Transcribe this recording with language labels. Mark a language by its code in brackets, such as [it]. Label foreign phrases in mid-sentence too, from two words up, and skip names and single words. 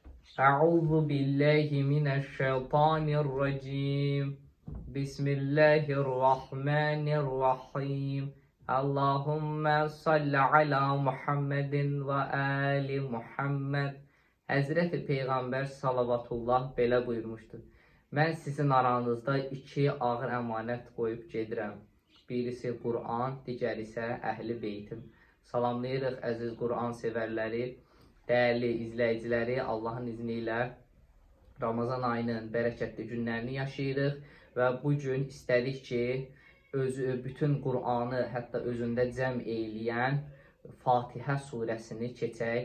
[ar] أعوذ بالله من الشيطان الرجيم. Bismillahirrahmanirrahim. اللهم صل على محمد وآل محمد. [az] Həzrəti Peyğəmbər salavatullah belə buyurmuşdur. Mən sizin aranızda iki ağır əmanət qoyub gedirəm. Birisi Quran, digəri isə Əhl-i Beytim. Salamlayırıq əziz Quran sevərləri. Değerli izləyiciləri, Allahın izni ilə Ramazan ayının bərəkətli günlərini yaşayırıq və bu gün istədik ki, bütün Qur'anı hətta özündə cəm eyləyən Fatihə surəsini keçək.